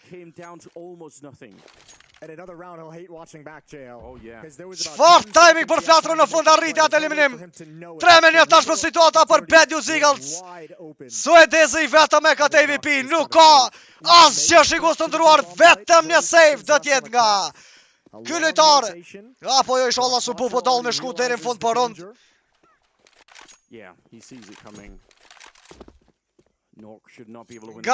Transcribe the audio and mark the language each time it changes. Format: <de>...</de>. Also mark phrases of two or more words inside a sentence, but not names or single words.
<sq>Çfarë timing për Flatro në fund arriti atë eliminim. 3-1 tashmë situata për Bad News Eagles. Suedezi vetëm me këtë MVP, nuk ka asgjë shikues të ndëruar, vetëm një save do të jetë nga ky lojtar. Apo jo, inshallah su po dall me shku deri në fund për rond.</sq> <en>Yeah, he sees it coming. Nork should not be able to win.</en>